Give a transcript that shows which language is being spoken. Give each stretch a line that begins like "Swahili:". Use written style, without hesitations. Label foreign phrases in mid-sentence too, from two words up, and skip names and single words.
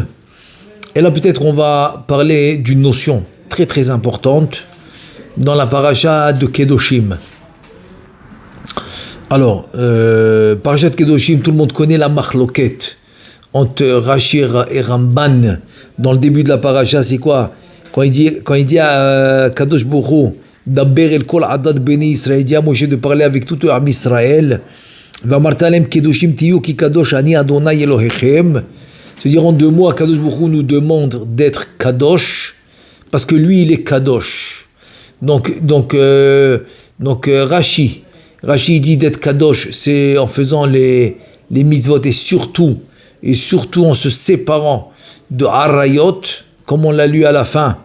French: Et là, peut-être on va parler d'une notion très très importante dans la paracha de Kedoshim. Alors,
Hebrew: פרשת קדושים,
French: tout le monde connaît la machloket entre Rashi et Ramban. Dans le début de la paracha, c'est quoi? Quand il dit à
Hebrew: הקדוש ברוך הוא דבר אל כל עדת בני ישראל,
French: il dit à Moshe de parler avec tout le
Hebrew: עם ישראל. ואמרת אלהם קדשים תהיו כי קדוש אני ה' אלהיכם.
French: C'est-à-dire en deux mots,
Hebrew: הקדוש ברוך הוא
French: nous demande d'être kadosh parce que lui il est kadosh. Donc Rashi dit d'être kadosh, c'est en faisant les mitzvot et surtout en se séparant de harayot, comme on l'a lu à la fin.